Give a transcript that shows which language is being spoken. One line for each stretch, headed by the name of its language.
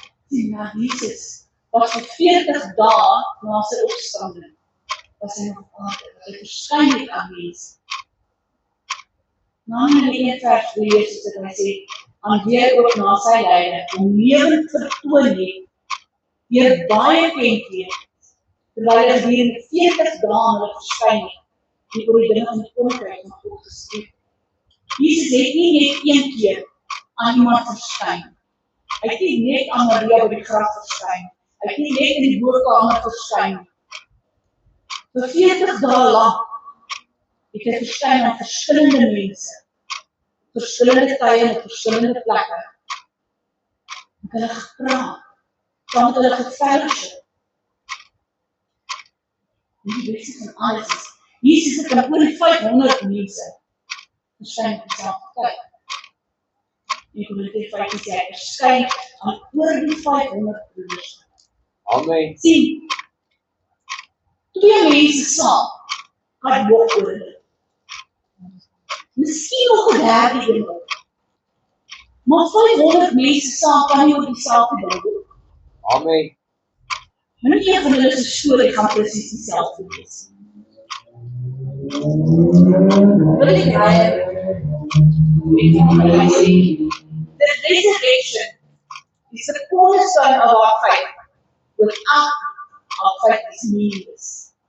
Afrikaans: Sien, maar Jesus was vir 40 dae na sy opstanding, was hy nog op aarde, was hy verskyn aan mense. Na in die 1 vers 3 is dit hy sê, aan wie hy ook na sy lyding om lewend vertoon het, deur baie kenmerke, terwyl hy gedurende 40 dae aan hulle verskyn het, en oor die dinge van die koninkryk van God geskryf. Jesus het nie net een keer aan iemand verskyn. Hy het nie net aan Maria by die graf verskyn. Hy het nie net in die boorkamer verskyn. Vir 40 dae lank het hy verskyn aan verskillende mense, verskillende tye en op verskillende plekke. Het hulle gepraat, saam met hulle gefellowship. Die beste van alles is, Jesus het aan oor die 500 mense verskyn op dieselfde tyd. En Korintiërs 5 sê hy verskyn aan oor die 500 broeders. Amen. Sien, 2 mense saam, kan nog oor hulle. Miskien nog 'n derde een ook. Maar 500 mense saam kan nie oor dieselfde ding doen. Amen. En nie een van hulle se storie gaan presies dieselfde wees.
English: Billy Graham,
Afrikaans: hy sê,
English: the resurrection is the cornerstone of our faith. Without our faith is meaningless.